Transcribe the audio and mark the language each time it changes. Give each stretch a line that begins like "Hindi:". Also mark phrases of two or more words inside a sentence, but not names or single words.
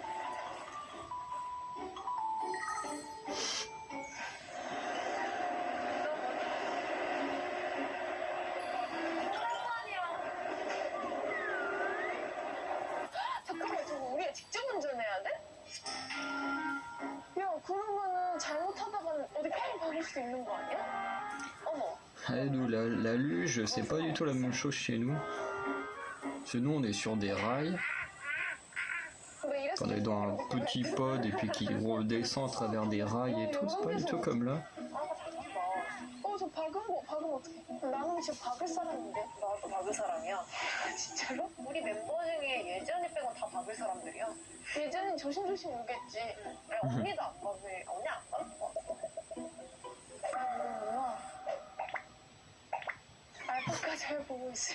Korean: 잠깐만, 저거 우리가 직접 운전해야 돼? 야, 그러면은 잘못하다가는 어디 팽 박을 수도 있는 거 아니야? 어머.
French: Nous, la luge, c'est pas du tout la même chose chez nous. Chez nous, on est sur des rails.
Korean: 왜 이랬어?
French: On est dans un petit pod et puis qui redescend à travers des rails et tout. C'est pas du tout comme là.
Korean: 저 박으면 어떡해? 나는 지금 박을 사람인데. 나도 박을 사람이야. 진짜로? 우리 멤버 중에 예전이 빼고 다 박을 사람들이야. 예전엔 조심조심 오겠지. 아니, 언니도 안 박을. 언니 안 박을? 엄마. 알파카 잘 보고 있어요.